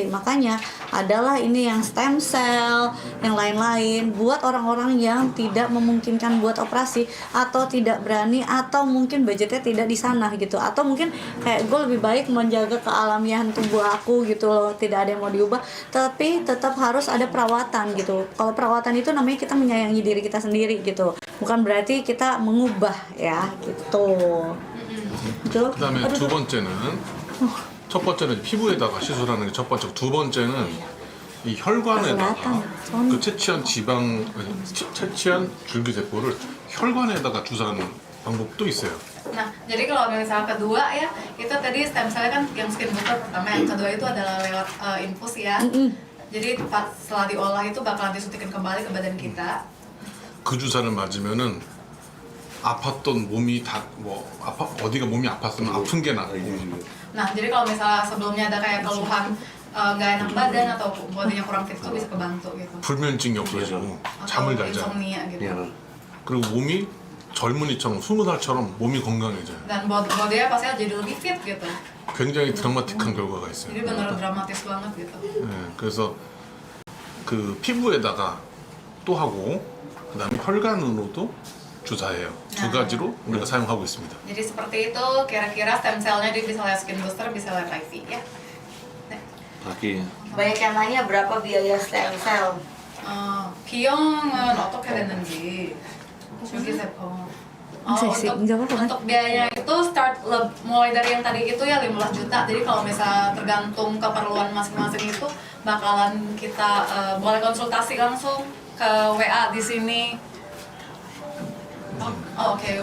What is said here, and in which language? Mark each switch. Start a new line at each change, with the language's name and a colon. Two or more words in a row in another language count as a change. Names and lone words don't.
Indonesian: Makanya adalah ini yang
English: stem cell,
Indonesian: yang lain-lain buat orang-orang yang tidak memungkinkan buat operasi, atau tidak berani, atau mungkin budgetnya tidak di sana gitu, atau mungkin kayak gue lebih baik menjaga kealamian tubuh aku gitu loh, tidak ada yang mau diubah, tapi tetap harus ada perawatan gitu. Kalau perawatan itu namanya kita menyayangi diri kita sendiri gitu, bukan berarti kita mengubah ya gitu. Gitu.
Korean: 그다음에 두 번째는 첫 번째는 피부에다가 시술하는 게 첫 번째고, 두 번째는 이 혈관에다가 그 채취한 채취한 줄기세포를 혈관에다가 주사하는 방법도 있어요.
Indonesian: Nah, jadi kalau misalnya kedua ya, itu tadi
English: stem cell
Indonesian: kan yang
English: skin booster
Indonesian: pertama, yang kedua itu adalah lewat infus ya. Jadi setelah diolah itu bakalan disuntikin kembali ke badan kita.
Korean: 그 주사를 맞으면은 아팠던 몸이 어디가 몸이 아팠으면 아픈 게 낫고.
Indonesian: Nah, jadi kalau misalnya sebelumnya ada kayak keluhan nggak enak badan atau bodinya kurang fit itu bisa kebantu gitu.
Korean: 불면증이 없어지고 잠을 잘 자.
Indonesian: insomnia gitu.
Korean: 그리고 몸이 젊은이처럼 20살처럼 몸이 건강해져요.
Indonesian: Dan bodinya pasti jadi lebih fit gitu.
Korean: 굉장히 드라마틱한 결과가 있어요.
Indonesian: Jadi benar dramatis banget gitu.
Korean: 네, 그래서 그 피부에다가 또 하고, 그다음에 혈관으로도 주사해요. 두 가지로 우리가 사용하고 있습니다.
Indonesian: Jadi seperti itu kira-kira
English: stem cell-nya
Indonesian: dia bisa lewat
English: skin booster,
Indonesian: bisa lewat IV ya. kaki. Banyak yang nanya berapa biaya
English: stem cell.
Korean: 비용은 어떻게 됐는지 줄기세포.
Indonesian: untuk biayanya itu mulai dari yang tadi itu ya 15 juta. Jadi kalau misalnya tergantung keperluan masing-masing itu bakalan kita boleh konsultasi langsung ke WA di sini. Oke.